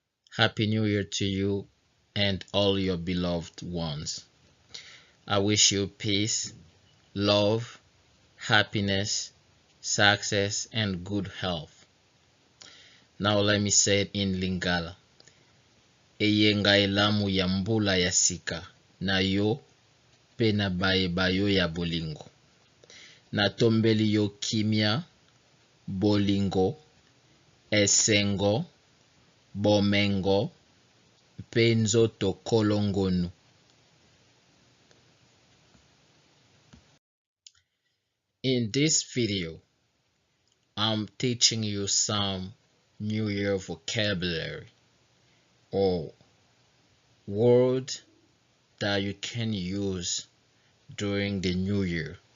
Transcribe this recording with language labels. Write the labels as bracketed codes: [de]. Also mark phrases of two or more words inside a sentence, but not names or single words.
[en] Happy New Year to you and all your beloved ones. I wish you peace, love, happiness, success, and good health. Now let me say it in Lingala. [ln] Eyenga elamu ya mbula ya sika, na yo pe na bayo ya bolingo. Natombeli yo kimia, bolingo, esengo, bomengo, pe nzoto kolongonu. [en] In this video, I'm teaching you some New Year vocabulary or word that you can use during the New Year.